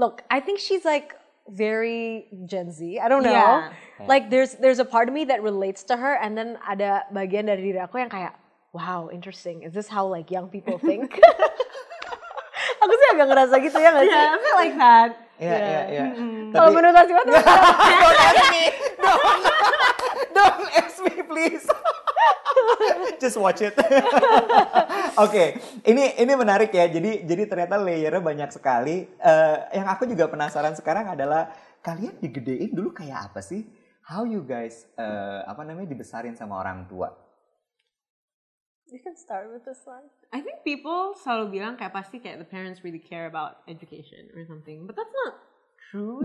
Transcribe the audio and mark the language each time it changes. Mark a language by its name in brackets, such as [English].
[English] I think she's like very Gen Z. I don't know. Yeah. Like there's a part of me that relates to her, and then [Indonesian] ada bagian dari diri aku yang kayak, [English] wow, interesting. Is this how like young people think? [Indonesian] Aku sih agak ngerasa gitu ya nggak sih? [English] Yeah, I feel like that. [Indonesian] Iya. Kalau menurut Asiwa tuh [English] Don't ask me. Don't ask me please. Just watch it. [Indonesian] Oke, ini menarik ya. Jadi ternyata layernya banyak sekali. Yang aku juga penasaran sekarang adalah kalian digedein dulu kayak apa sih? [English] How you guys [Indonesian] dibesarin sama orang tua? [English] You can start with this one. I think people [Indonesian] selalu bilang kayak pasti kayak [English] the parents really care about education or something, but that's not true.